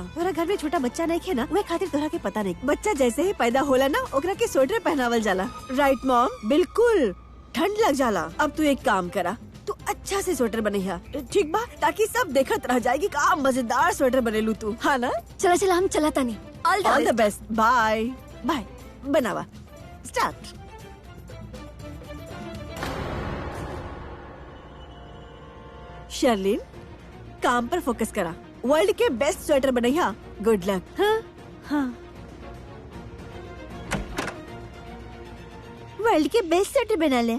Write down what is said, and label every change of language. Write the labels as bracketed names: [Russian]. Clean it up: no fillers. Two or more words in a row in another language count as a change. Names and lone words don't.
[Bhojpuri] तोहरा घर में छोटा बच्चा नहीं खे ना, वह खातिर तोहरा के पता नहीं। बच्चा जैसे ही पैदा होला ना, ओकरा के स्वेटर पहनावल जाला। [English] Right mom? [Bhojpuri] बिल्कुल, ठंड लग जाला। अब तू एक काम करा, तू अच्छा से स्वेटर बनैया, ठीक बा? ताकि सब देखत रह जाएगी का मजेदार स्वेटर बनेलू तू। हाँ ना? चला चला, हम चलता नहीं। [English] All the best. Bye bye. बनावा, स्टार्ट। [Bhojpuri] शर्लिन, काम पर फोकस करा, वर्ल्ड के [English] best sweater [Bhojpuri] बनैया। [English] Good luck. [Bhojpuri] हाँ हाँ, वर्ल्ड के [English] best sweater [Bhojpuri] बना ले।